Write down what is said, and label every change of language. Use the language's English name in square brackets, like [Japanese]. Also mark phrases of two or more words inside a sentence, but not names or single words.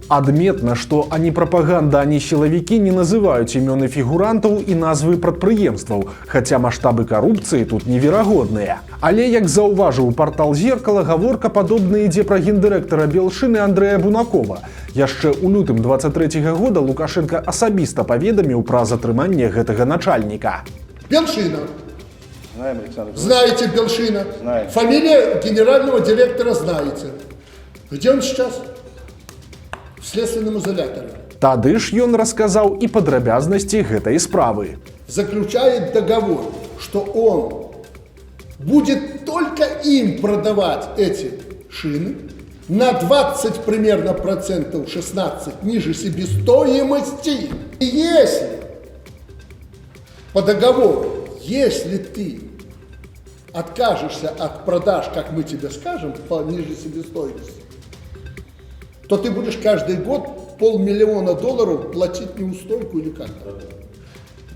[Belarusian] Адметна, што ані прапаганда, ані сілавікі не называюць імёны фігурантаў і назвы прадпрыемстваў, хаця маштабы карупцыі тут неверагодныя. Але, як заўважыў партал «Зеркало», гаворка падобна ідзе пра гендырэктара Белшыны Андрэя Бунакова. Яшчэ ў лютым 23-го года Лукашенко асабіста паведаміў пра затрыманне гэтага начальніка. [Russian] Белшина. Знаем, Александр. Знаете Белшина? Знаем. Фамилия генерального директора знаете. Где он сейчас? В следственном изоляторе. [Belarusian] Тады ж ён расказаў і падрабязнасці гэтай справы. [Russian] Заключает договор, что он будет только им продавать эти шины на 20 примерно процентов, 16 ниже себестоимости. И если по договору, если ты откажешься от продаж, как мы тебе скажем, по ниже себестоимости, то ты будешь каждый год $500 000 платить неустойку или как-то.